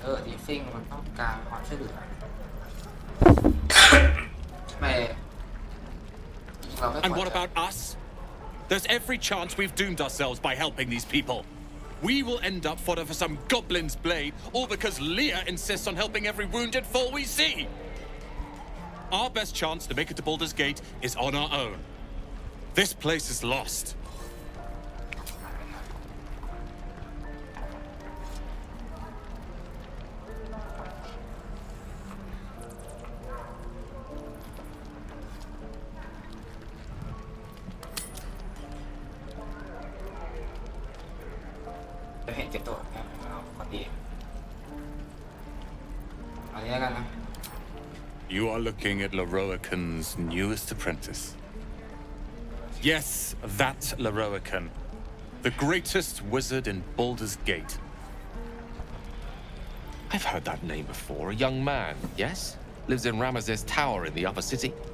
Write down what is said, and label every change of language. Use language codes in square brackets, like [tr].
[th] ดีฟิงมันต้องการความช่วยเหลือไม่ [en] And what about us? There's every chance we've doomed ourselves by helping these people. We will end up fodder for some goblin's blade, all because Leah insists on helping every wounded foe we see. Our best chance to make it to Baldur's Gate is on our own. This place is lost. [th] เห็นเจ็บตัวคนดีอันนี้แล้วกันนะ [en] You are looking at Leroican's newest apprentice. Yes, that Leroican. The greatest wizard in Baldur's Gate. I've heard that name before. A young man, yes? Lives in Ramesses Tower in the upper city.